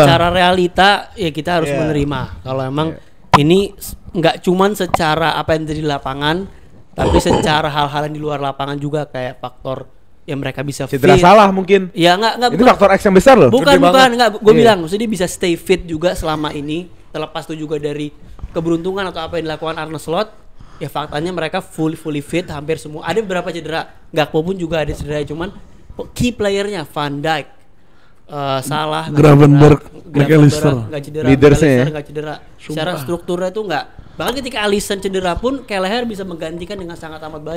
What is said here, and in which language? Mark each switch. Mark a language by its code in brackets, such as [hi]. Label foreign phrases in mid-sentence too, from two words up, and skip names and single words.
[id] Secara realita ya kita harus Iya. menerima. Kalau emang ini nggak cuman secara apa yang terjadi di lapangan, tapi secara hal-hal yang di luar lapangan juga kayak faktor yang mereka bisa Cedera fit. salah mungkin. Ya nggak Itu faktor X yang besar loh. Bukan, gue Iya. bilang, maksudnya dia bisa [en] stay fit [id] juga selama ini, terlepas itu juga dari keberuntungan atau apa yang dilakukan Arne Slot. Ya faktanya mereka [en] fully fit, [id] hampir semua. Ada beberapa cedera, Gakpo pun juga ada cedera, cuman [en] key playernya [id] Van Dijk, Salah, Gravenberch, McAllister. nggak cedera, Leadersnya ya. McAllister nggak cedera. Secara strukturnya tuh Bahkan ketika Alisson cedera pun Kelleher bisa menggantikan dengan sangat amat baik.